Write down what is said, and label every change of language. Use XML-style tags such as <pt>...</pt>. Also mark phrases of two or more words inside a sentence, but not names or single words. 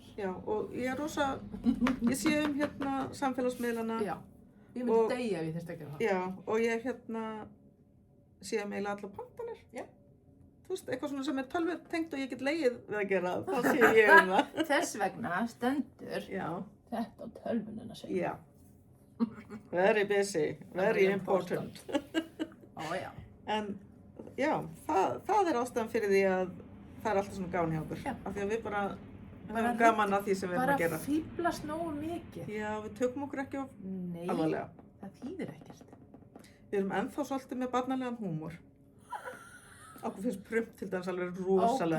<is>Já, og ég er rosa, ég sé hérna samfélagsmiðlana. Já, ég myndi Og- deyja ef ég þurfti að gera það. Já, og ég hérna sé eiginlega allar pantanir. Já. Þú veist, eitthvað svona sem er tölvutengt og ég get legið við að gera, þá sé ég það. Þess vegna stendur Já, þetta á tölvunina sig. já.</is> <en>Very busy, very important.</en> <is>Ó já. En já, það er ástæðan fyrir því að það er alltaf svona gaman hjá okkur. Já. Af því að við bara Bara höfum gaman að því sem við erum að Bara gera. fíblast nógu mikið. Já, við tökum okkur ekki of Nei, alvarlega. það þýðir ekkert. Við erum ennþá svolítið með barnalegan húmor. Okkur finnst prump til dæmis alveg rosalega</is>